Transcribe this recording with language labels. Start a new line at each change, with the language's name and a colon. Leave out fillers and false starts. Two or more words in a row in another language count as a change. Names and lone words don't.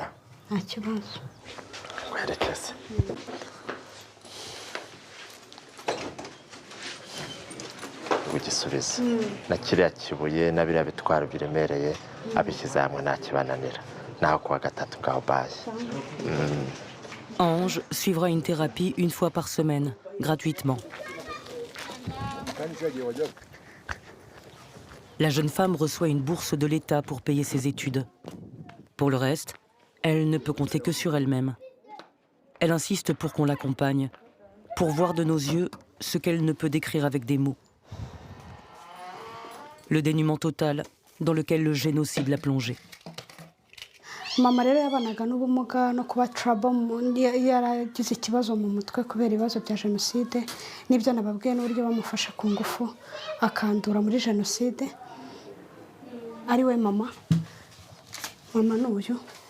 Kinyarwanda: nta kibazo werekeze ugisubiza na kiriya kibuye na biriya bitwaro biremereye abishyize hamwe nta kibananira naho kuwa gatatu ngaho baye
French: Ange suivra une thérapie une fois par semaine, gratuitement. La jeune femme reçoit une bourse de l'État pour payer ses études. Pour le reste, elle ne peut compter que sur elle-même. Elle insiste pour qu'on l'accompagne, pour voir de nos yeux ce qu'elle ne peut décrire avec des mots. Le dénuement total dans lequel le génocide l'a plongée.
Kinyarwanda: mama rero yabanaga n'ubumuga no kuba trouble yaragize ikibazo mu mutwe kubera ibibazo bya jenoside n'ibyo nababwiye n'uburyo bamufasha ku ngufu akandura muri jenoside ari we mama n'uyu